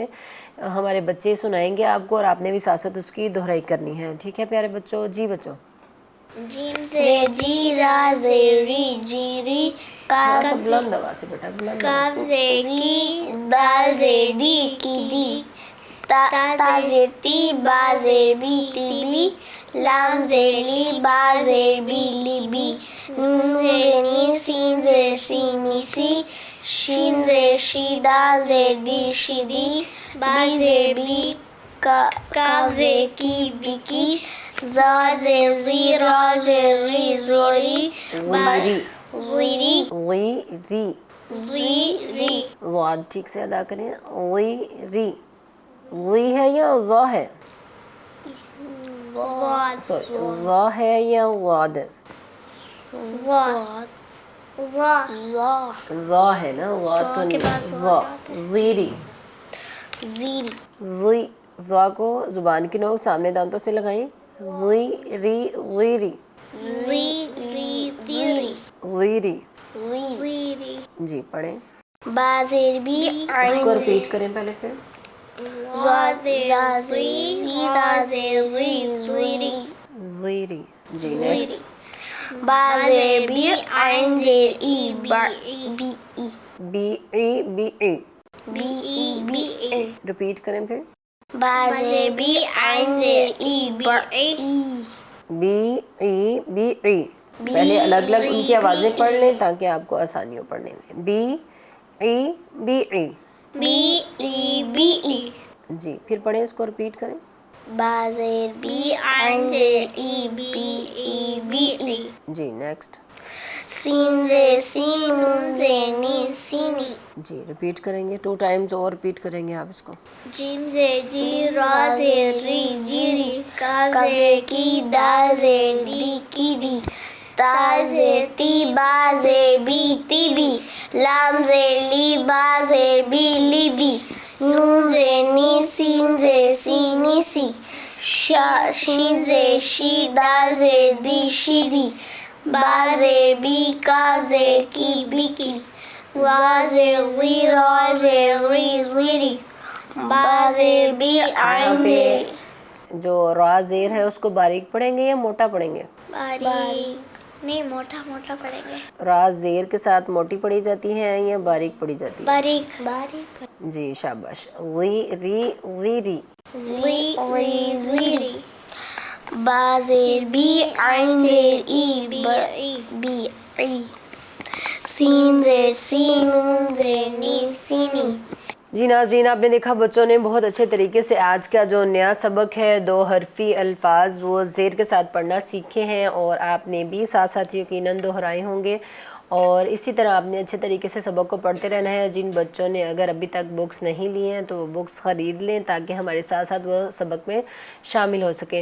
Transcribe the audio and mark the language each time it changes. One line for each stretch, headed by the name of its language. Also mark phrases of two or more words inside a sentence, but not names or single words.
Urdu: ہمارے بچے سنائیں گے آپ کو، اور آپ نے بھی ساتھ ساتھ اس کی دہرائی کرنی ہے، ٹھیک ہے پیارے بچوں. جی بچوں, جیم سے جی, را زیر ری، جیری, काफ تھوڑا سا بلند آواز سے بیٹا، بلند آواز کاف زیر کی، دال زیر دی کی دی، تا زیر تی، با زیر بی تی بی، لام زیر لی، با زیر بی لی بی، نون زیر نی، سین زیر سی نی سی، شین زیر شی، دال زیر دی شی دی، با زیر بی، کاف زیر کی بی کی، زا زیر زی، را زیر ری زوری, ज़ीरी, ज़ीरी, ज़ीरी, ज़ीरी, ضاد ٹھیک سے ادا کریں، زیری. زی ہے یا زا ہے? वाद, سوری، زا ہے یا ضاد? वाद, زا ہے نا، ضاد تو نہیں، زا، زیری. ज़ीरी, زی، زا کو زبان کی نوک سامنے دانتوں سے لگائیں, زیری زیری, زیری، زیری, ज़ीरी। ज़ीरी। جی پڑھیں, با زیر بی, اس کو ریپیٹ کریں پہلے پھر, زا زیر زی، را زیر ری زیری, زیری۔ جی نیکسٹ, با زیر بی، عین زیر ای، بی ای, بی ای بی ای, بی ای بی ای, ریپیٹ کریں پھر, با زیر بی عین زیر ای بی ای بی ای. پہلے الگ الگ ان کی آوازیں پڑھ لیں تاکہ آپ کو آسانی ہو پڑھنے میں. بی ای بی ای. بی ای بی ای. جی پھر پڑھیں اس کو رپیٹ کریں. با زیر بی عین زیر ای بی ای بی ای. جی نیکسٹ. سین زیر سین نون زیر نی سینی. جی رپیٹ کریں گے 2 ٹائمز اور رپیٹ کریں گے آپ اس کو. جیم زیر جی را زیر ری جیری. کاف زیر کی دال زیر دی کی دی. تا زیر تی با زیر بی تی بی. لام زیر لی با زیر بی لی بی. نون زیر نی سین زیر سی نی سی. شین زیر شی دال زیر دی شی دی. با زیر بی کاف زیر کی بی کی. را زیر زی را زیر ری زیری. با زیر بی عین زیر. جو را زیر ہے اس کو باریک پڑھیں گے یا موٹا پڑھیں گے؟ باریک نہیں موٹا پڑھیں گے. را زیر کے ساتھ موٹی پڑھی جاتی ہے یا باریک پڑھی جاتی ہے؟ باریک. جی شاباش. غی ری غی ری. زی ری زیری. با زیر بی عین زیر ای بی ای. سین زیر سی نون زیر نی سینی. جی ناظرین آپ نے دیکھا بچوں نے بہت اچھے طریقے سے آج کا جو نیا سبق ہے 2 حرفی الفاظ وہ زیر کے ساتھ پڑھنا سیکھے ہیں اور آپ نے بھی ساتھ ساتھ یقیناً دہرائے ہوں گے اور اسی طرح آپ نے اچھے طریقے سے سبق کو پڑھتے رہنا ہے. جن بچوں نے اگر ابھی تک بکس نہیں لی ہیں تو وہ بکس خرید لیں تاکہ ہمارے ساتھ ساتھ وہ سبق میں شامل ہو سکیں.